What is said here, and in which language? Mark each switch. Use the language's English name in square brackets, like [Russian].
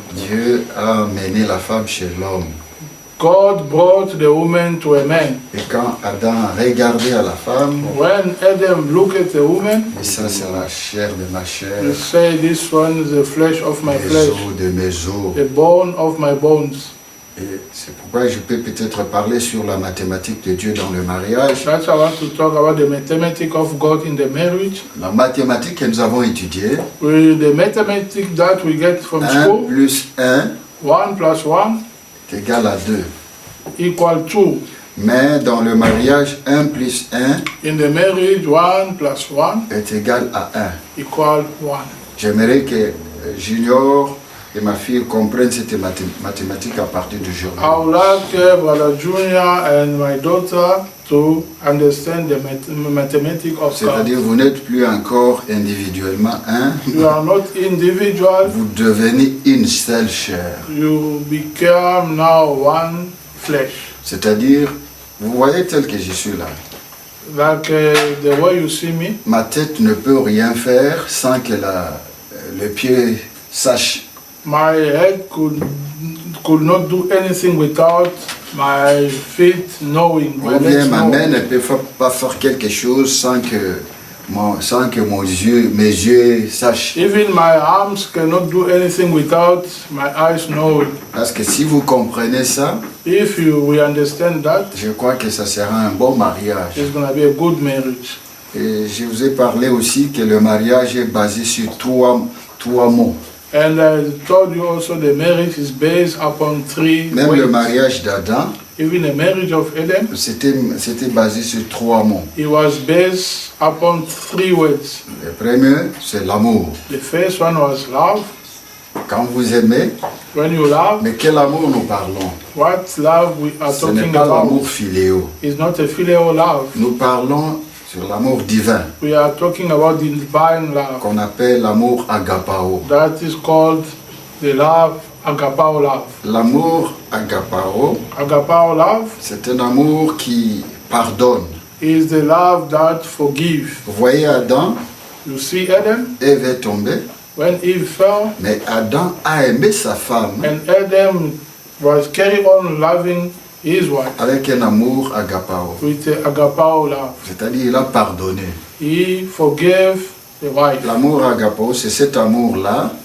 [French] Dieu a amené la femme chez l'homme. [English] God brought the woman to a man. [French] Et quand Adam a regardé à la femme, [English] When Adam looked at the woman, [French] et ça c'est la chair de ma chair, [English] he said, "This one is the flesh of my [French] les [English] flesh, [French] os de mes os. [English] the bone of my bones." [French] Et c'est pourquoi je peux peut-être parler sur la mathématique de Dieu dans le mariage. [English] That's why I want to talk about the mathematics of God in the marriage. [French] La mathématique que nous avons étudiée, [English] With the mathematics that we get from [French] 1 [English] school, [French] plus 1 1 plus 1 est égal à 2. [English] equal 2. [French] Mais dans le mariage, 1 plus 1 [English] In the marriage, 1 plus 1 [French] est égal à 1. [English] equal 1. [French] J'aimerais que Junior et ma fille comprennent cette mathématique à partir d'aujourd'hui. [English] I would like Brother Junior and my daughter to understand the mathematics of God. [French] C'est-à-dire, vous n'êtes plus encore individuellement un, [English] You are not individual, [French] vous devenez une seule chair. [English] you become now one flesh. [French] C'est-à-dire, vous voyez tel que je suis là. [English] Like the way you see me, [French] Ma tête ne peut rien faire sans que le pied sache. [English] my head could not do anything without my feet knowing, my [French] Ou bien [English] legs [French] ma [English] knowing. [French] main ne peut pas faire quelque chose sans que mes yeux sachent. [English] Even my arms cannot do anything without my eyes knowing. [French] Parce que si vous comprenez ça, [English] If we understand that, [French] je crois que ça sera un bon mariage. [English] it's going to be a good marriage. [French] Et je vous ai parlé aussi que le mariage est basé sur trois mots. [English] And I told you also the marriage is based upon 3 [French] Même le [English] ways. [French] mariage d'Adam, [English] Even the marriage of Adam, [French] c'était basé sur 3 mots. [English] it was based upon 3 words. [French] Le premier, c'est l'amour. [English] The first one was love. [French] Quand vous aimez, [English] When you love, [French] mais quel amour nous parlons? [English] what love we are [French] Ce n'est [English] talking [French] pas l'amour [English] about [French] philéo. [English] is not a filial love. [French] Nous parlons sur l'amour divin, [English] We are talking about the divine love. [French] qu'on appelle l'amour agapao. [English] That is called the love, agapao love. [French] L'amour agapao, [English] Agapao love [French] c'est un amour qui pardonne. [English] is the love that forgives. [French] Vous voyez Adam, [English] You see Adam, [French] Ève est tombée, [English] when Eve fell, [French] mais Adam a aimé sa femme [English] and Adam was carry on loving his wife [French] avec un amour agapao. [English] with agapao love. [French] C'est-à-dire, il a pardonné. [English] He forgave the wife. [French] L'amour agapao, c'est cet amour-là